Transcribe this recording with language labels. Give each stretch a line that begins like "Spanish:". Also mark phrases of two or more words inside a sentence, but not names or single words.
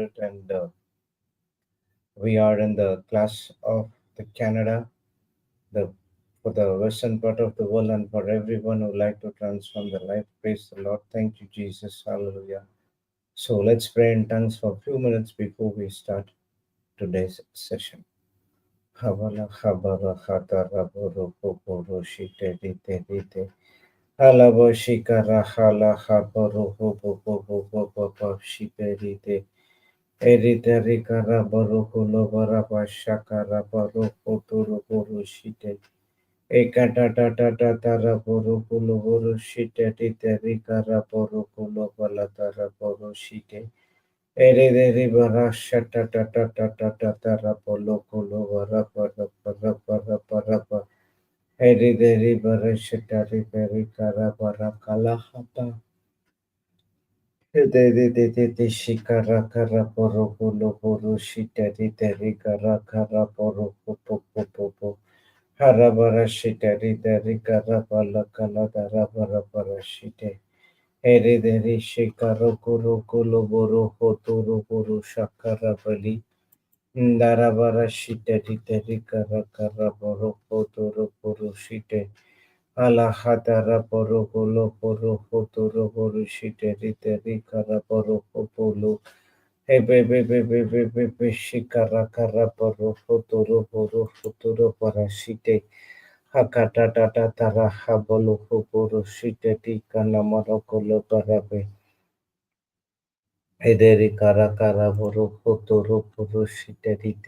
English: And we are in the class of the Canada, the for the western part of the world, and for everyone who like to transform their life. Praise the Lord. Thank you, Jesus. Hallelujah. So let's pray in tongues for a few minutes before we start today's session. Havala habara hatara boro boro shite dite dite. Halabo shikara hala haboro hobo bobo bobo bob shiperite. Erite rikara boro kulo baraba shakara boro kotoro boro shite. Ekata tata tara boro kulo boro shite dite rikara boro kulo balatara boro shite. Ere dere bara shata tata tata tara bolo kulo bara bara bara bara bara bara. Ere dere bara shata rikara kara bara kala hata. De shikara kara poro polo poro shitari tari kara kara poro popo popo po harabara shitari tari kara pala kala dara bara bara shite ere deri shikaro kuro kulo boro hotoro boro shakara bali ndara bara shitari tari kara kara poro hotoro boro shite ala hatara poro polo poro hotoro boro shitari tari kara poro popolo. Hey, baby, shikara kara poro futuro poro futuro parashite. Hakata tata tara habolo poro shite tika namaro kolo parabe. Ederi kara kara poro futuro poro shite rite.